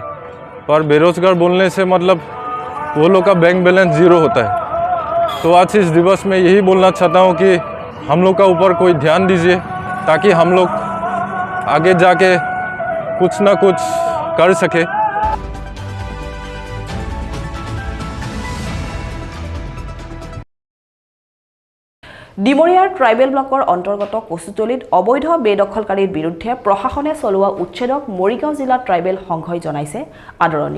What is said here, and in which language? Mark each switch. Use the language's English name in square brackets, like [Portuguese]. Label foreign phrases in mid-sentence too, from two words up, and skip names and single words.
[Hindi] पर बेरोजगार बोलने से मतलब वो लोग का बैंक बैलेंस ज़ीरो होता है। तो आज इस दिवस में यही बोलना चाहता हूँ कि हम लोग का ऊपर कोई ध्यान दीजिए ताकि हम लोग आगे जाके कुछ ना कुछ कर सके। [Assamese] ডিমৰীয়াৰ ট্ৰাইবেল ব্লকৰ অন্তৰ্গত কচুতলিত অবৈধ বেদখলকাৰীৰ বিৰুদ্ধে প্ৰশাসনে চলোৱা উচ্ছেদক মৰিগাঁও জিলা ট্ৰাইবেল সংঘই জনাইছে আদৰণি।